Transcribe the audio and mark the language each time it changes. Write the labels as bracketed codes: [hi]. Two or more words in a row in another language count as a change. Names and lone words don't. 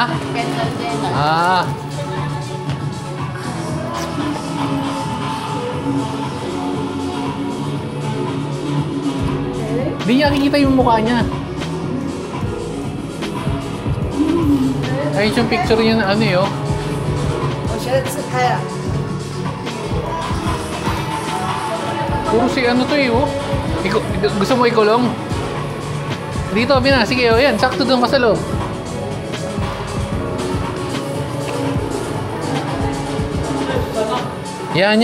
[tl] Ah. Hindi niya nakikita yung mukha niya. Ayun yung picture niya na ano eh, oh. [zh] 我学的自拍了。 [tl] Puro si ano to eh, oh. Gusto mo ikulong? Dito, Bina. Sige, oh, yan. Sakto doon ka sa loob. Yan.